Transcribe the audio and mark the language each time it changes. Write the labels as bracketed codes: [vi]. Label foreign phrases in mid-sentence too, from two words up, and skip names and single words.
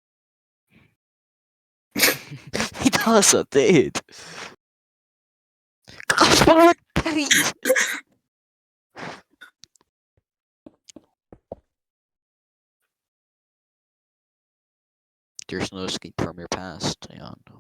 [et] Mida sa teed? Kas ma olen päris? [en] There's no escape from your past, Jaan.